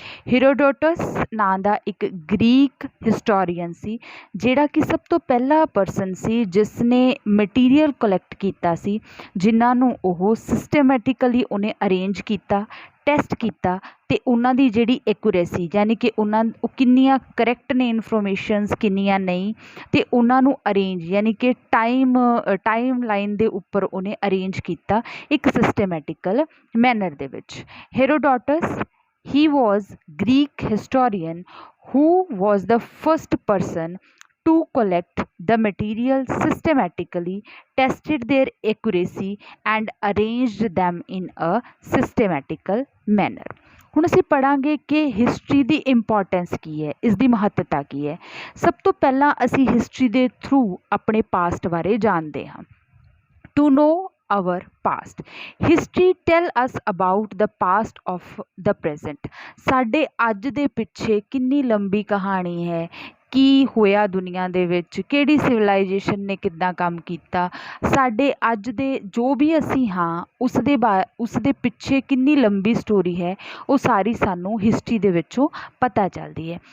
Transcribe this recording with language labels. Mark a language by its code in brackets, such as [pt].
[pa] ਹੀਰੋਡੋਟਸ ਨਾਂ ਦਾ ਇੱਕ Greek historian ਸੀ, ਜਿਹੜਾ ਕਿ ਸਭ ਤੋਂ ਪਹਿਲਾ ਪਰਸਨ ਸੀ ਜਿਸ ਨੇ ਮਟੀਰੀਅਲ ਕਲੈਕਟ ਕੀਤਾ ਸੀ, ਜਿਨ੍ਹਾਂ ਨੂੰ ਉਹ ਸਿਸਟੇਮੈਟਿਕਲੀ ਉਹਨੇ ਅਰੇਂਜ ਕੀਤਾ, ਟੈਸਟ ਕੀਤਾ ਅਤੇ ਉਹਨਾਂ ਦੀ ਜਿਹੜੀ ਐਕੂਰੇਸੀ ਯਾਨੀ ਕਿ ਉਹ ਕਿੰਨੀਆਂ ਕਰੈਕਟ ਨੇ ਇਨਫੋਰਮੇਸ਼ਨਸ, ਕਿੰਨੀਆਂ ਨਹੀਂ, ਅਤੇ ਉਹਨਾਂ ਨੂੰ ਅਰੇਂਜ ਯਾਨੀ ਕਿ ਟਾਈਮ ਲਾਈਨ ਦੇ ਉੱਪਰ ਉਹਨੇ ਅਰੇਂਜ ਕੀਤਾ ਇੱਕ ਸਿਸਟੇਮੈਟਿਕਲ ਮੈਨਰ ਦੇ ਵਿੱਚ। [en] Herodotus he was Greek historian who was the first person to collect the material systematically, tested their accuracy and arranged them in a systematical manner। [pa] ਹੁਣ ਅਸੀਂ ਪੜ੍ਹਾਂਗੇ ਕਿ ਹਿਸਟਰੀ ਦੀ ਇੰਪੋਰਟੈਂਸ ਕੀ ਹੈ, ਇਸ ਦੀ ਮਹੱਤਤਾ ਕੀ ਹੈ। ਸਭ ਤੋਂ ਪਹਿਲਾਂ ਅਸੀਂ ਹਿਸਟਰੀ ਦੇ ਥਰੂ ਆਪਣੇ ਪਾਸਟ ਬਾਰੇ ਜਾਣਦੇ ਹਾਂ। [en] To know our past, history tell us about the past of the present। [pa] ਸਾਡੇ ਅੱਜ ਦੇ ਪਿੱਛੇ ਕਿੰਨੀ ਲੰਬੀ ਕਹਾਣੀ ਹੈ, ਕੀ ਹੋਇਆ ਦੁਨੀਆ ਦੇ ਵਿੱਚ, ਕਿਹੜੀ ਸਿਵਲਾਈਜੇਸ਼ਨ ਨੇ ਕਿੱਦਾਂ ਕੰਮ ਕੀਤਾ, ਸਾਡੇ ਅੱਜ ਦੇ ਜੋ ਵੀ ਅਸੀਂ ਹਾਂ ਉਸ ਦੇ ਪਿੱਛੇ ਕਿੰਨੀ ਲੰਬੀ ਸਟੋਰੀ ਹੈ, ਉਹ ਸਾਰੀ ਸਾਨੂੰ ਹਿਸਟਰੀ ਦੇ ਵਿੱਚੋਂ ਪਤਾ ਚੱਲਦੀ ਹੈ।